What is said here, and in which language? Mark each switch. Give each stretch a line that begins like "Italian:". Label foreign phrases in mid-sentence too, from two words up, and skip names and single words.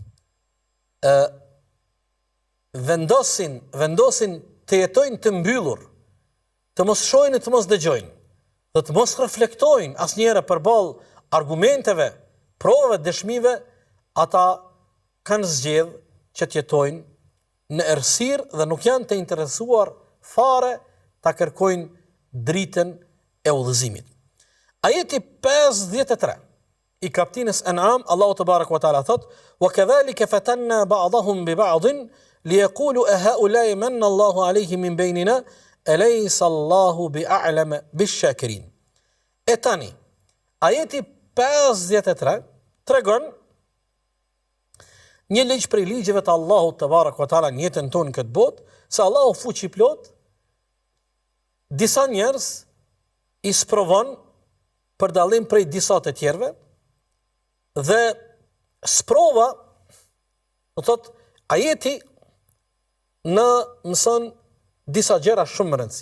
Albanian: vendosin të jetojnë të mbyllur, të mos shohin e të mos dëgjojnë, dhe të mos reflektojnë asnjëherë përballë argumenteve, provave, dëshmive, ata kanë zgjedhur që të jetojnë në errësirë dhe nuk janë të interesuar fare ta kërkojnë dritën e udhëzimit. Ajeti 53 i kaptinës An'am, Allahu
Arabic: تبارك وتعالى
Albanian: thot:
Arabic: "وكذلك فتنا بعضهم ببعض ليقولوا أهؤلاء من الله عليهم من بيننا أليس الله بأعلم بالشاكرين."
Albanian: E tani, ajeti 53 tregon një ligj prej ligjeve të Allahut
Arabic: تبارك وتعالى
Albanian: në jetën tonë këtë botë, se Allahu fuqi plot disa njerëz i sprovon për dallim prej disa të tjerëve, dhe sprova, do thot, ajeti në mëson disa gjëra shumë rëndësi.